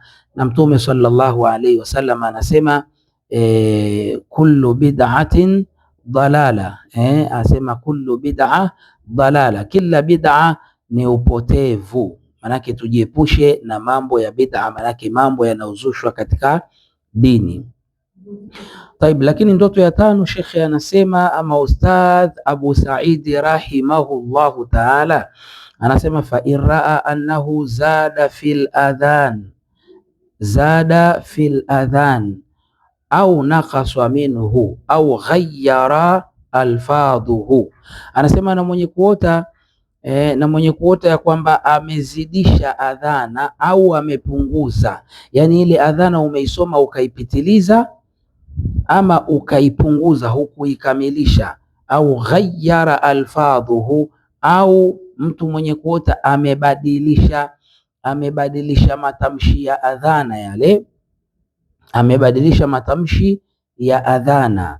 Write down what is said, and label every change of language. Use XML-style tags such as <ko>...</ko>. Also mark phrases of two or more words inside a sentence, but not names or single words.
<sw>Na Mtume</sw> <ar>صلى الله عليه وسلم</ar> <sw>anasema</sw> <ar>كل بدعة ضلالة,</ar> <sw>anasema</sw> <ar>كل بدعة ضلالة,</ar> <sw>kila bid'a ni upotevu. Manake tujiepushe na mambo ya bid'a, manake mambo yanaozushwa katika dini. Taib, lakini ndoto ya tano shekhe anasema, ama Ustadh Abu Saidi</sw> <ar>رحمه الله تعالى</ar> <sw>anasema,</sw> <ar>فإن رأى أنه زاد في الأذان أو نقص منه أو غير ألفاظه.</ar> <sw>Anasema na mwenye kuota ya kwamba amezidisha adhana au amepunguza, yani ile adhana umeisoma ukaipitiliza ama ukaipunguza hukuikamilisha, au</sw> <ar>غير ألفاظه,</ar> <sw>au mtu mwenye kuota amebadilisha matamshi ya adhana, yale amebadilisha matamshi ya adhana.</sw>